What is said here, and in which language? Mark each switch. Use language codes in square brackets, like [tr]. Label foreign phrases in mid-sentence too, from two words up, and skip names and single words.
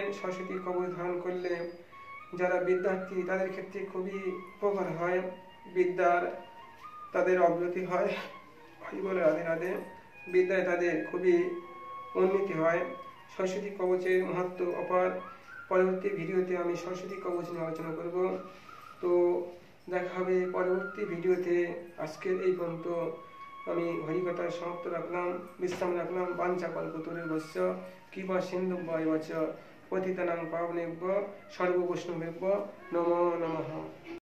[bn] সরস্বতী কবচ ধারণ করলে যারা বিদ্যার্থী তাদের ক্ষেত্রে খুবই উপকার হয়, বিদ্যার তাদের অগ্রগতি হয় বলে রাধে রাধে, বিদ্যায় তাদের খুবই উন্নতি হয়। সরস্বতী কবচের মাহাত্ম্য অপার। পরবর্তী ভিডিওতে আমি সরস্বতী কবচ নিয়ে আলোচনা করব। তো দেখা হবে পরবর্তী ভিডিওতে। আজকের এই পর্যন্ত আমি হরিকথায় সমাপ্ত রাখলাম, বিশ্রাম রাখলাম। [sa] বাঞ্ছা কল্পতরুভ্যশ্চ কৃপা সিন্ধুভ্যেব চ পতিতানাং পাবনেভ্যো সর্ববৈষ্ণবেভ্যো নমো নমঃ।